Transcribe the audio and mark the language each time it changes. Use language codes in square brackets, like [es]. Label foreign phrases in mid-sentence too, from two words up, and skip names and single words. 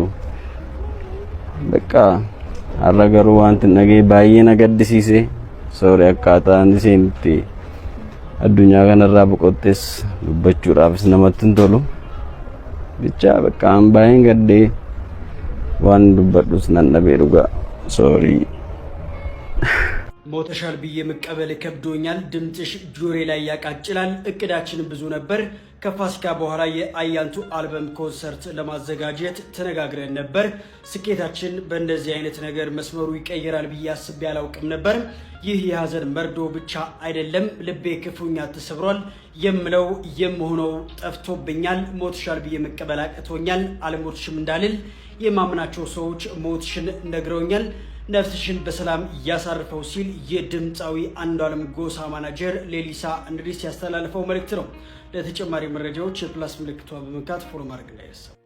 [om] Bakka har'a garuu wanti nagee baay'ee na gaddisiise. Sorry akkaataan iseenitti addunyaa kanarraa boqottes dubbachuudhaafis namatti hin tolu. Bicha bakka an baay'een gaddee waan dubbadhus nan dhabee dhugaa. Sorry. [am] ሞተሻል ብዬ መቀበል ከብዶኛል። ድምጽሽ ጆሬ ላይ ያቃጭላል። እቅዳችን ብዙ ነበር። ከፋሲካ በኋላ የአያንቱ አልበም ኮንሰርት ለማዘጋጀት ተነጋግረን ነበር። ስኬታችን በእንደዚህ አይነት ነገር መስመሩ ይቀየራል ብዬ አስቤ አላውቅም ነበር። ይህ የሀዘን መርዶ ብቻ አይደለም፣ ልቤ ክፉኛ ተሰብሯል። የምለው የምሆነው ጠፍቶብኛል። ሞተሻል ብዬ መቀበል አቅቶኛል። አልሞትሽም እንዳልል የማምናቸው ሰዎች ሞትሽን ነግረውኛል። ነፍስሽን በሰላም ያሳርፈው ሲል የድምፃዊ አንዷለም ጎሳ ማናጀር ሌሊሳ እንድሪስ ያስተላልፈው መልእክት ነው። ለተጨማሪ መረጃዎች የፕላስ ምልክቷ በመንካት ፎሎ ማድረግ እንዳይረሳ።